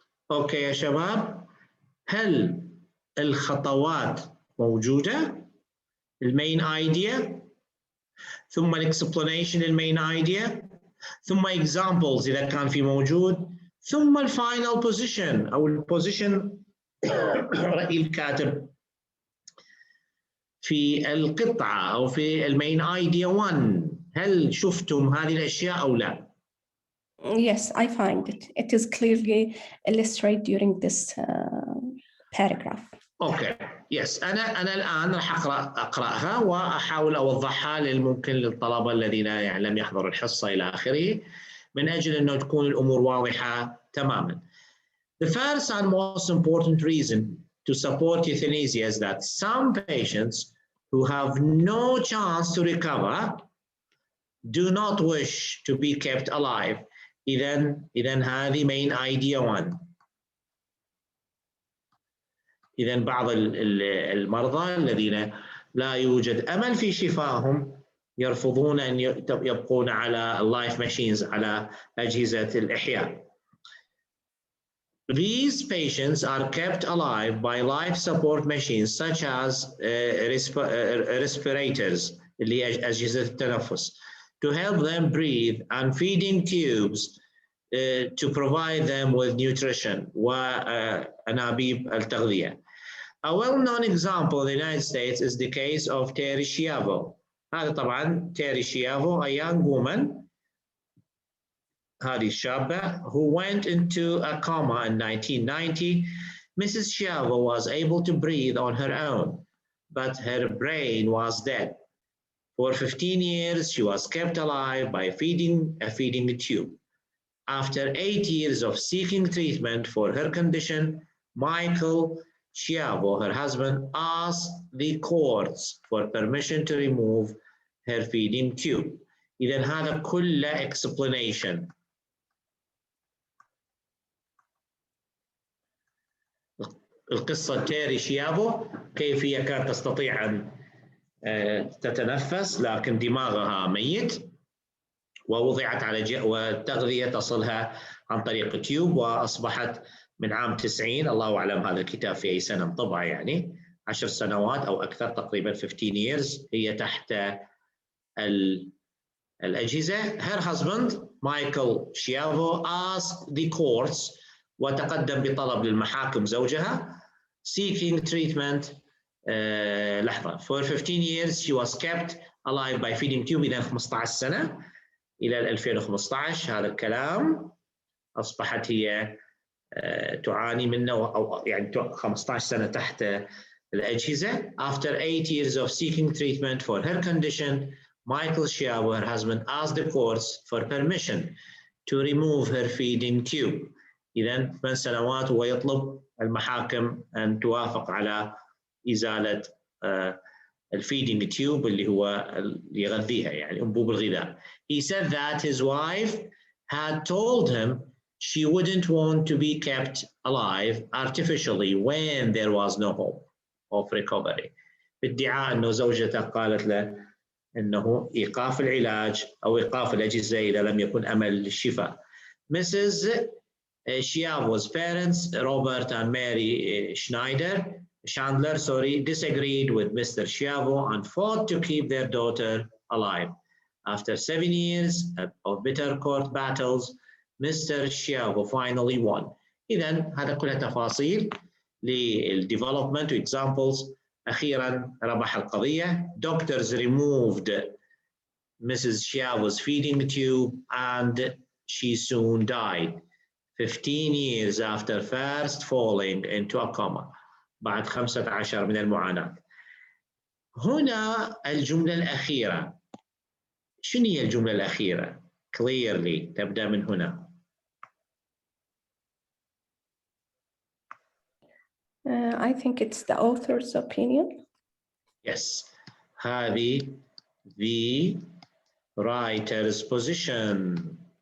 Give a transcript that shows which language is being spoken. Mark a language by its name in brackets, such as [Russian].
[Arabic] اوكي يا شباب، هل الخطوات موجودة؟ المين ايديا، ثم الاكسبلانيشن المين ايديا، ثم اكزامبلز اذا كان في موجود، ثم الفاينل بوزيشن او البوزيشن رأي الكاتب في القطعة او في المين ايديا 1. هل شفتم هذه الاشياء او لا؟ [English] Yes, I find it. It is clearly illustrated during this paragraph. [Arabic] اوكي، يس، انا الان راح اقراها واحاول اوضحها ممكن للطلبه الذين يعني لم يحضروا الحصه الى اخره، من اجل انه تكون الامور واضحه تماما. [English] The first and most important reason to support euthanasia is that some patients who have no chance to recover do not wish to be kept alive. [Arabic] إذن هذه main idea 1. إذن بعض المرضى الذين لا يوجد أمل في شفائهم يرفضون أن يبقون على اللايف ماشينز، على أجهزة الإحياء. [English] These patients are kept alive by life support machines such as respirators [Arabic] اللي هي أجهزة التنفس [English] to help them breathe, and feeding tubes to provide them with nutrition [Arabic] وأنابيب التغذية. [English] A well-known example in the United States is the case of Terry Schiavo. [Arabic] هذا طبعا [English] Terry Schiavo, a young woman, [Arabic] هذه الشابة, [English] who went into a coma in 1990. Mrs. Schiavo was able to breathe on her own, but her brain was dead. For 15 years, she was kept alive by feeding a tube. After 8 years of seeking treatment for her condition, Michael Schiavo, her husband, asked the courts for permission to remove her feeding tube. [Arabic] إذن هذا كله explanation. القصة تيري شيافو، كيف هي كانت تستطيع أن تتنفس لكن دماغها ميت، ووضعت على والتغذية تصلها عن طريق تيوب، وأصبحت من عام 90، الله أعلم هذا الكتاب في أي سنة انطبع، يعني 10 سنوات أو أكثر، تقريبا 15 years هي تحت الأجهزة. [English] Her husband Michael Schiavo asked the courts، [Arabic] وتقدم بطلب للمحاكم زوجها، [English] seeking treatment. [Arabic] لحظة. [English] For 15 years she was kept alive by feeding tube. [Arabic] إذا 15 سنة إلى 2015 هذا الكلام أصبحت هي تعاني منه، أو يعني 15 سنة تحت الأجهزة. [English] After 8 years of seeking treatment for her condition, Michael Schiavo, her husband, asked the courts for permission to remove her feeding tube. [Arabic] إذا 8 سنوات ويطلب المحاكم أن توافق على إزالة الفيدنج تيوب اللي هو يغذيها، يعني أنبوب الغذاء. [English] He said that his wife had told him she wouldn't want to be kept alive artificially when there was no hope of recovery. [Arabic] بادعاء أنه زوجته قالت له أنه إيقاف العلاج أو إيقاف الأجهزة إذا لم يكن أمل للشفاء. [English] Mrs. Schiavo's parents, Robert and Mary Chandler, disagreed with Mr. Schiavo and fought to keep their daughter alive. After 7 years of bitter court battles, Mr. Schiavo finally won. [Arabic] إذن هذا كلها تفاصيل للdevelopment examples. أخيرا ربح القضية. [English] Doctors removed Mrs. Schiavo's feeding tube and she soon died 15 years after first falling into a coma. [Arabic] بعد 15 من المعاناة. هنا الجملة الأخيرة. شنو هي الجملة الأخيرة؟ Clearly تبدأ من هنا. [English] I think it's the author's opinion. Yes. [Arabic] هذه [English] the writer's position.